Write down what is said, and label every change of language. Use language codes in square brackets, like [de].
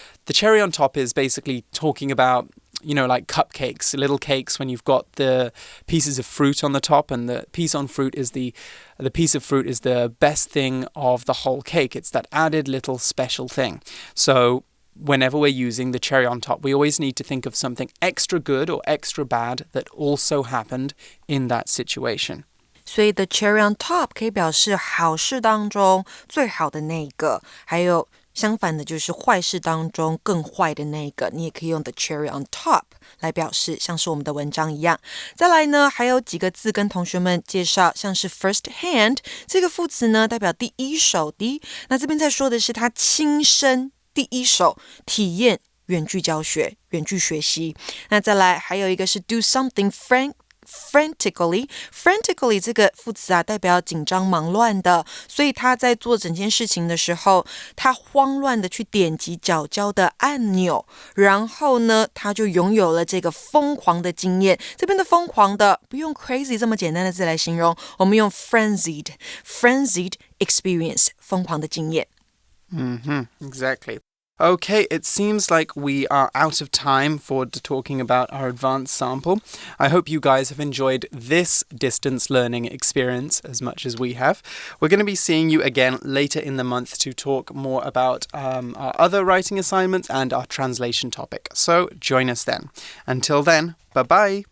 [en] The cherry on top is basically talking about, you know, like cupcakes, little cakes when you've got the pieces of fruit on the top, and the piece of fruit is the best thing of the whole cake. It's that added little special thing. So whenever we're using the cherry on top, we always need to think of something extra good or extra bad that also happened in that situation. [zh] 所以 [en] the cherry on top [zh] 可以表示好事当中最好的那个，还有相反的就是坏事当中更坏的那个，你也可以用 the cherry on top 来表示，像是我们的文章一样。再来呢，还有几个字跟同学们介绍，像是 first hand 这个副词呢，代表第一手的。那这边在说的是他亲身第一手体验远距教学、远距学习。那再来还有一个是 [en] do something frantically [zh] 这个副词啊，代表紧张忙乱的，所以他在做整件事情的时候，他慌乱的去点击脚胶的按钮，然后呢，他就拥有了这个疯狂的经验。这边的疯狂的不用 crazy 这么简单的字来形容，我们用 [en] frenzied experience [zh] 疯狂的经验。 [en] Exactly. Okay, it seems like we are out of time for talking about our advanced sample. I hope you guys have enjoyed this distance learning experience as much as we have. We're going to be seeing you again later in the month to talk more about our other writing assignments and our translation topic. So join us then. Until then, bye-bye.